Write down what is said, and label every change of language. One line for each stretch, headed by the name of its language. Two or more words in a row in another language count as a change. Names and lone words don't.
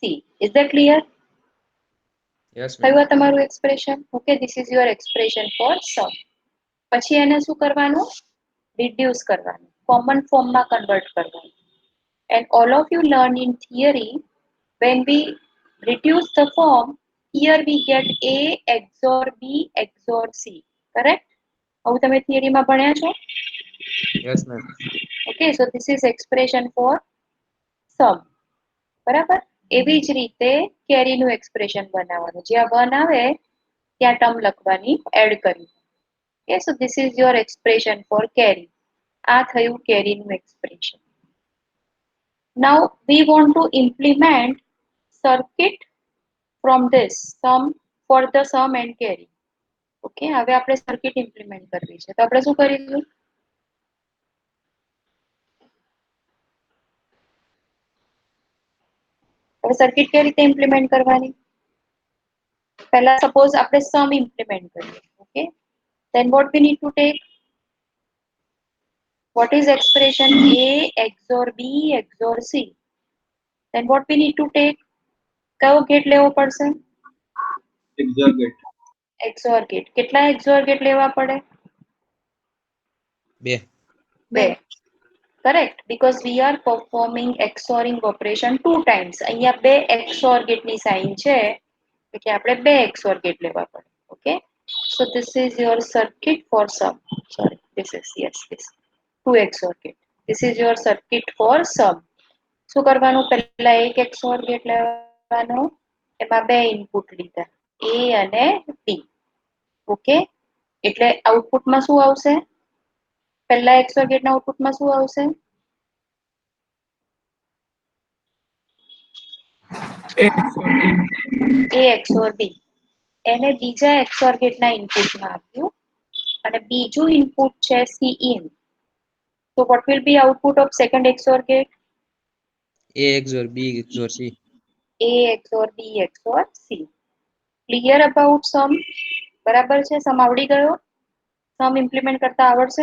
English: Is that clear? Yes ma'am.
Gujarati: કયું તમારું expression?
English: Okay, this is your expression for sum.
Gujarati: પછી એને શું કરવાનું? Reduce કરવાનું.
English: Common form
Gujarati: માં convert કરવાનું.
English: And all of you learn in theory, when we reduce the form, here we get A XOR B XOR C. Correct?
Gujarati: આવું તમે theory માં ભણ્યા છો?
English: Yes ma'am. Okay, so this is expression for sum.
Gujarati: બરાબર? એવી જ રીતે carry નું expression બનાવવાનું. જ્યાં 1 આવે ત્યાં term લખવાની add કરી.
English: Okay, so this is your expression for carry.
Gujarati: આ થયું carry નું expression.
English: Now we want to implement circuit from this sum for the sum and carry.
Gujarati: Okay, હવે આપણે
English: circuit implement
Gujarati: કરવી છે. તો આપણે શું કરીશું? હવે circuit કેવી રીતે implement કરવાની? પહેલા suppose આપણે
English: sum implement
Gujarati: કરીએ.
English: Okay, then what we need to take? What is expression A XOR B XOR C? Then what we need to take?
Gujarati: કયો ગેટ લેવો પડશે?
English: XOR gate. XOR gate.
Gujarati: કેટલા
English: XOR gate
Gujarati: લેવા પડે? 2. 2.
English: Correct, because we are performing XORing operation 2 times.
Gujarati: અહીંયા 2
English: XOR gate
Gujarati: ની sign છે એટલે આપણે 2
English: XOR gate
Gujarati: લેવા પડે.
English: Okay, so this is your circuit for sum. Sorry, this is this 2 XOR gate. This is your circuit for sum.
Gujarati: શું કરવાનું? પહેલા એક
English: XOR gate
Gujarati: લેવાનો, એમાં 2 ઇનપુટ લીધા A અને B. ઓકે, એટલે આઉટપુટમાં શું આવશે? પહેલા
English: XOR gate
Gujarati: ના આઉટપુટમાં શું આવશે?
English: A XOR B.
Gujarati: એને બીજા
English: XOR gate
Gujarati: ના ઇનપુટમાં આપ્યું અને બીજું ઇનપુટ છે Cin.
English: So what will be output of second XOR gate? a XOR b XOR c. A XOR B XOR C. Clear about sum?
Gujarati: બરાબર છે? સમ આવડી ગયો?
English: sum implement
Gujarati: કરતા આવડશે?